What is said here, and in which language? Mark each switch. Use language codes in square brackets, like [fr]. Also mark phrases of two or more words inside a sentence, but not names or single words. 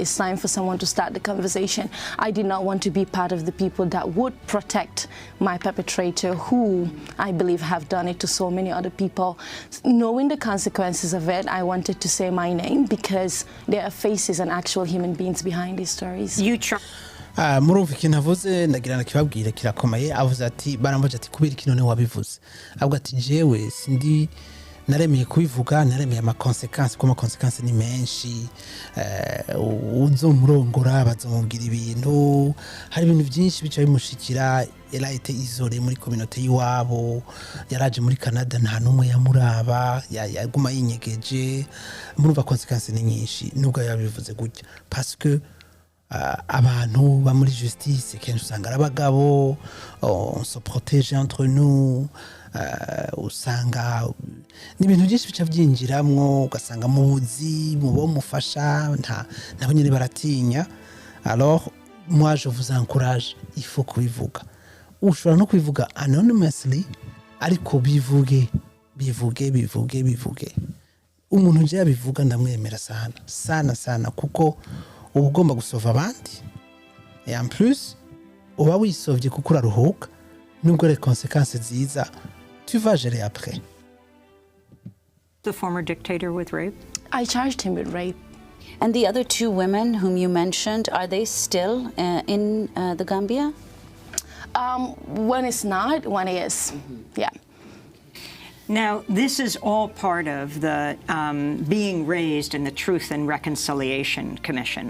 [en] It's time for someone to start the conversation. I did not want to be part of the people that would protect my perpetrator, who I believe have done it to so many other people. Knowing the consequences of it, I wanted to say my name because there are faces and actual human beings behind these stories. [rn] Murumva ikintu avuze ndagira nakibabwira kirakomeye. Avuze ati barambaje ati kubera ikintu ne wabivuze, avuga ati jewe sindi naremeye kubivuga naremeye amakonsekansi kuko amakonsekansi ni menshi uzomurongora bazomubwira ibintu hari ibintu byinshi bica bimushikira yarahite izore muri communauté yiwabo yaraje muri Canada nta numwe yamuraba yaguma yinyegeje murumva konsekansi ni nyinshi nubwo yabivuze gutya [fr] parce que [rn] abantu ba muri justice kenshi usanga abagabo [fr] on se protège entre nous [rn] usanga n'ibintu byinshi bica byinjiramwo ugasanga mubuzi mubo mufasha nabo nyine baratinya [fr] alors moi je vous encourage il faut [rn] kubivuga ushobora no kubivuga anonymously ariko bivuge umuntu je yabivuga ndamwemera sana kuko uba ugomba gusova abandi [fr] et en plus [rn] uba wisovye kuko uraruhuka nubwo [fr] les conséquences [rn] ziza [fr] tu vas gérer après. [en] The former dictator with rape? I charged him with rape. And the other 2 women whom you mentioned, are they still in the Gambia? One is not, one is. Yeah. Now, this is all part of the being raised in the Truth and Reconciliation Commission.